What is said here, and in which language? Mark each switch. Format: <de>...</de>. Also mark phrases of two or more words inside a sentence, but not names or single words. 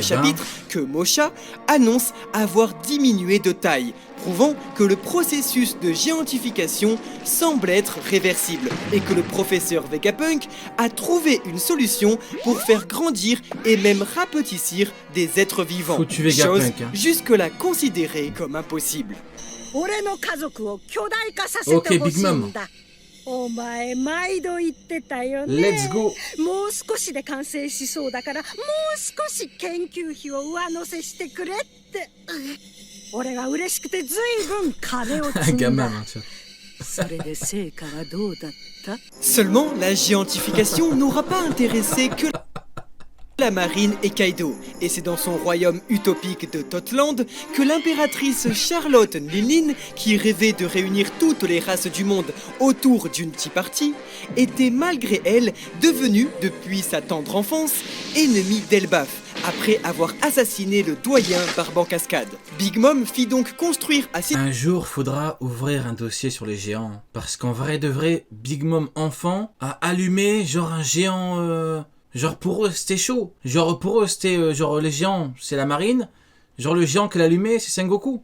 <fr>chapitre que Mosha annonce avoir diminué de taille, prouvant que le processus de géantification semble être réversible et que le professeur Vegapunk a trouvé une solution pour faire grandir et même rapetissir des êtres vivants, Foutu Vegapunk, chose hein. jusque-là considérée comme impossible. Ok, Big Mom.</fr> <ja>お前毎度言ってたよね。</ja> <en>Let's go.</en> <ja>もう少しで完成しそうだからもう少し研究費を上乗せしてくれって。俺が嬉しくてずいぶん金を</ja> <fr>Un</fr> <ja>積ん</ja> <fr>gamin,</fr> <ja>だ。</ja> <fr>hein, tu vois.</fr> <ja>それで成果はどうだった？</ja> <fr>Seulement, la géantification n'aura pas intéressé que la marine et Kaido, et c'est dans son royaume utopique de Totland que l'impératrice Charlotte Nilin, qui rêvait de réunir toutes les races du monde autour d'une Tea Party, était malgré elle devenue, depuis sa tendre enfance, ennemie d'Elbaf, après avoir assassiné le doyen Barbe en Cascade. Big Mom fit donc construire à Un jour, faudra ouvrir un dossier sur les géants. Parce qu'en vrai de vrai, Big Mom enfant a allumé genre un géant... Genre pour eux c'était chaud. Genre pour eux c'était genre les géants c'est la marine. Genre le géant qu'elle allumait c'est Sengoku.</fr>